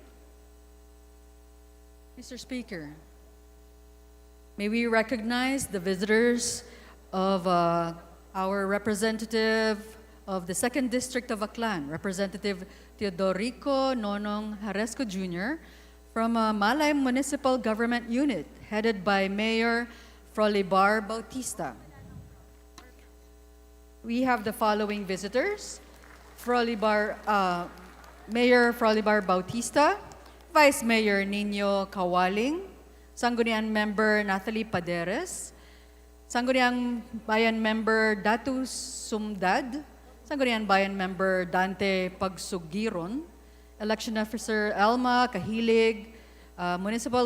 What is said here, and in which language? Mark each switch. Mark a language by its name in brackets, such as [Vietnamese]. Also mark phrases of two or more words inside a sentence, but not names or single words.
[English] Mr. Speaker, may we recognize the visitors of our representative of the 2nd District of Aklan, Representative Teodorico Nonong Haresco Jr. from Malay Municipal Government Unit, headed by Mayor Frolibar Bautista. We have the following visitors: Mayor Frolibar Bautista, Vice Mayor Nino Kawaling, Sangguniang Member Nathalie Paderes, Sangguniang Bayan Member Datu Sumdad, Sangguniang Bayan Member Dante Pagsugiron, Election Officer Elma Kahilig, Municipal